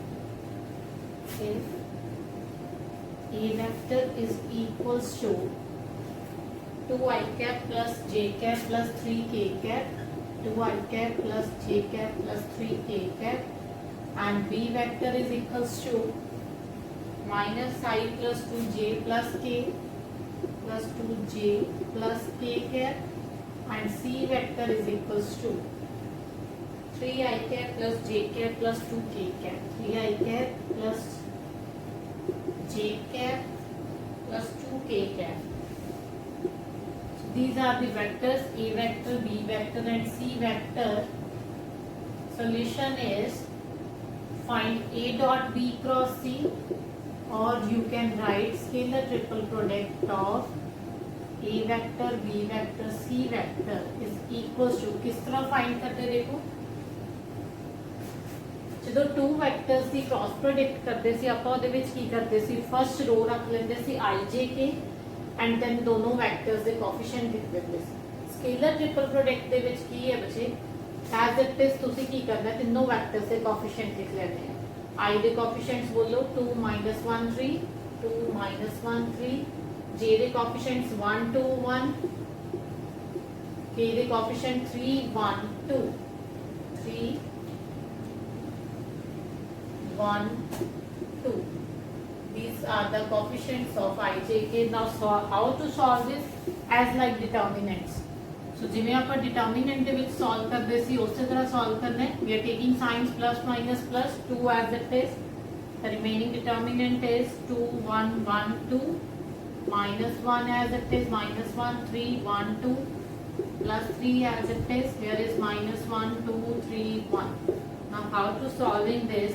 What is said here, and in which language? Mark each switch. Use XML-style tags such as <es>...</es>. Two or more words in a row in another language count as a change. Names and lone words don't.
<en>if A vector is equals to 2i cap plus j cap plus 3k cap, 2i cap plus j cap plus 3k cap, and B vector is equals to minus I plus 2j plus k plus 2j plus k cap, and C vector is equals to 3i cap plus j cap plus 2k cap, 3i cap plus j cap plus 2k cap. So these are the vectors A vector, B vector and C vector. Solution is find A dot B cross C, or you can write scalar triple product of A vector, B vector, C vector is equals to,</en> <hi>किस तरह फाइंड करते देखो</hi> <pa>ਜਦੋਂ</pa> <en>two vectors</en> <pa>ਦੀ</pa> <en>cross product</en> <pa>ਕਰਦੇ ਸੀ ਆਪਾਂ ਉਹਦੇ ਵਿੱਚ ਕੀ ਕਰਦੇ ਸੀ</pa> <en>first row</en> <pa>ਰੱਖ ਲੈਂਦੇ ਸੀ i j k</pa> <en>and then</en> <hi>दोनों वेक्टर्स के कोएफिशिएंट लिख देते हैं</hi> <en>scalar triple product</en> <pa>ਦੇ ਵਿੱਚ ਕੀ ਹੈ ਬੱਚੇ</pa> <en>as it is</en> <pa>ਤੁਸੀਂ ਕੀ ਕਰਨਾ ਤਿੰਨੋਂ ਵੈਕਟਰਸ ਦੇ ਕੋਐਫੀਸ਼ੀਐਂਟ ਲਿਖ ਲੈਣੇ ਆ i ਦੇ ਕੋਐਫੀਸ਼ੀਐਂਟਸ ਬੋਲੋ 2 1 3 2 1 3 j ਦੇ ਕੋਐਫੀਸ਼ੀਐਂਟਸ 1 2 1 k ਦੇ ਕੋਐਫੀਸ਼ੀਐਂਟ</pa> <en>3 1 2 3 1 2 these are the coefficients of I, J, K. Now how to solve this as like determinants.</en> <pa>So ਜਿਵੇਂ ਆਪਾਂ determinant ਦੇ ਵਿੱਚ solve ਕਰਦੇ ਸੀ ਉਸੇ ਤਰ੍ਹਾਂ solve</pa> <hi>करना है.</hi> <en>We are taking signs plus minus plus 2 as it is. The remaining determinant is 2 1 1 2 minus 1 as it is minus 1 3 1 2 plus 3 as it is. Here is minus 1 2 3 1. Now how to solving this?</en>